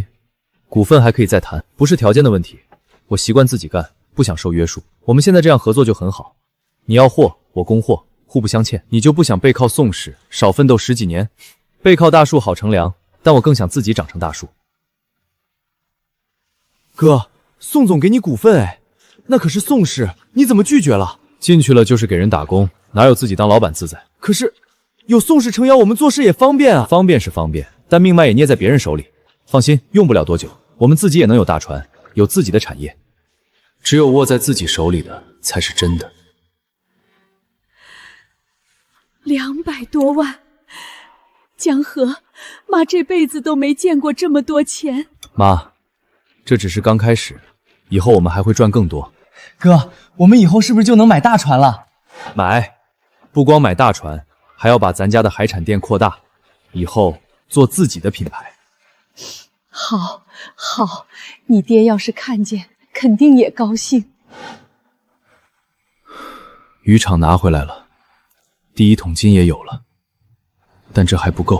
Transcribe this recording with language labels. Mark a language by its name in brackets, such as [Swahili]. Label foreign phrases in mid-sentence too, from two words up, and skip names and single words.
[Chinese] 股份還可以再談，不是條件的問題，我習慣自己幹，不想受約束。我們現在這樣合作就很好，你要貨，我供貨，互不相欠。你就不想背靠宋氏，少奮鬥10幾年？背靠大樹好乘涼，但我更想自己長成大樹。哥，宋總給你股份哎，那可是宋氏，你怎麼拒絕了？進去了就是給人打工，哪有自己當老闆自在？可是有宋氏撐腰，我們做事也方便啊。方便是方便，但命脈也捏在別人手裡。放心，用不了多久，我們自己也能有大船，有自己的產業。只有握在自己手裡的才是真的。 200 多萬，江河，媽這輩子都沒見過這麼多錢。媽，這只是剛開始，以後我們還會賺更多。哥，我們以後是不是就能買大船了？買，不光買大船，還要把咱家的海產店擴大，以後做自己的品牌。好，好，你爹要是看見，肯定也高興。漁場拿回來了，第1桶金也有了，但這還不夠。